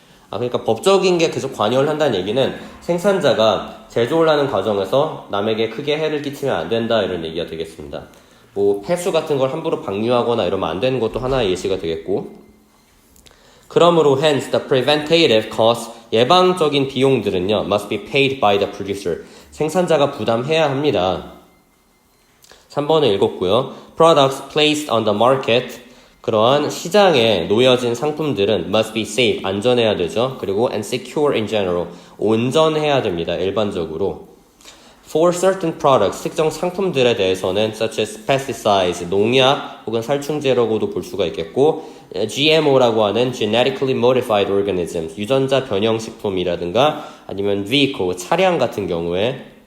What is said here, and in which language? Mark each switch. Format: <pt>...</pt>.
<ko>그러니까 법적인 게 계속 관여를 한다는 얘기는 생산자가 제조를 하는 과정에서 남에게 크게 해를 끼치면 안 된다 이런 얘기가 되겠습니다. 폐수 같은 걸 함부로 방류하거나 이러면 안 되는 것도 하나의 예시가 되겠고, 그러므로</ko> <en>hence the preventative costs,</en> <ko>예방적인 비용들은요</ko> <en>must be paid by the producer,</en> <ko>생산자가 부담해야 합니다. 3번을 읽었고요.</ko> <en>Products placed on the market,</en> <ko>그러한 시장에 놓여진 상품들은</ko> <en>must be safe,</en> <ko>안전해야 되죠. 그리고</ko> <en>and secure in general,</en> <ko>온전해야 됩니다. 일반적으로.</ko> <en>For certain products,</en> <ko>특정 상품들에 대해서는 such as pesticides, 농약 혹은 살충제라고도 볼 수가 있겠고, GMO라고 하는</ko> <en>genetically modified organisms,</en> <ko>유전자 변형 식품이라든가 아니면 vehicle, 차량 같은 경우에</ko>